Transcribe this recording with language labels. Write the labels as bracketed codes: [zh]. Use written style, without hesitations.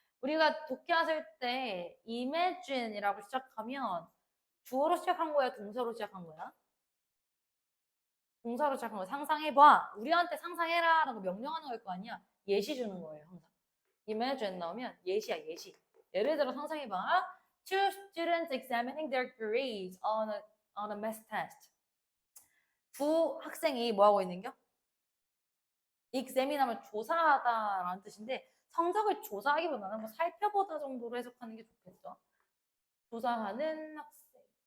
[ko] 우리가 독해하실 때 imagine이라고 시작하면 주어로 시작한 거야? 동사로 시작한 거야? 동사로 시작한 거야. 상상해봐. 우리한테 상상해라 라고 명령하는 걸 거 아니야? 예시 주는 거예요. 항상. imagine 나오면 예시야. 예시. 예를 들어 상상해봐. [en] Two students examining their grades on a math test. [ko] 두 학생이 뭐 하고 있는겨? examin하면 조사하다라는 뜻인데 성적을 조사하기보다는 뭐 살펴보다 정도로 해석하는 게 좋겠죠. 조사하는 학생.